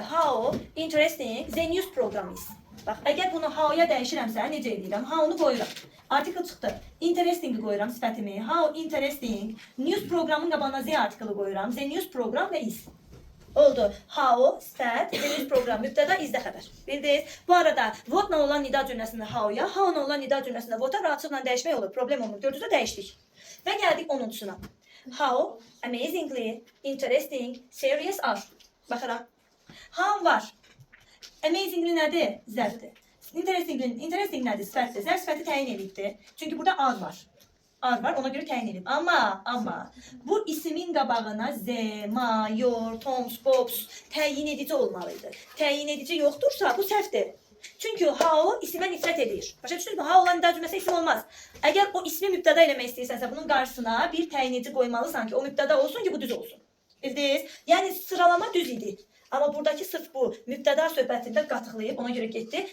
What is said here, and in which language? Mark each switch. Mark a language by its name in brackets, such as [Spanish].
[English] How interesting the news program is. [Azerbaijani] Bax, əgər bunu how-ya dəyişirəmsə, necə edirəm? How-nu qoyuram. Artikel çıxdı. Interesting-i qoyuram sifətimi. How interesting. News programın qabağına z artikeli qoyuram. The news program və is. Oldu. How, sifət, the news program, mübtəda, izdə xəbər. Bildiniz? Bu arada, what-la olan nida cümləsində how-ya, how-la olan nida cümləsində what-a rahatlıqla dəyişmək olur. Problem olmur. Gördünüzdə dəyişdik. Və gəldik 10-cusuna. [English] How amazingly interesting serious are. [Azerbaijani] Baxıram. How var. Amazingly nədir? Zərfdir. Interesting nədir? Sifətdir. Zərf sifəti təyin edibdir. Çünki burada ar var. Ar var, ona görə təyin edib. Amma bu isimin qabağına z, ma, your, toms, bobs təyin edici olmalıydı. Təyin edici yoxdursa bu səhvdir. Çünki how isimə nifrət edir. Başa düşdünüzmü? How olan nida cümləsi isim olmaz. Əgər o ismi mübtəda eləmək istəyirsənsə, bunun qarşısına bir təyin edici qoymalısan ki, o mübtəda olsun ki, bu düz olsun. Bildiniz? Yəni sıralama düz idi. Amma buradakı sırf bu mübtəda söhbətində qatıqlayıb, ona görə getdi.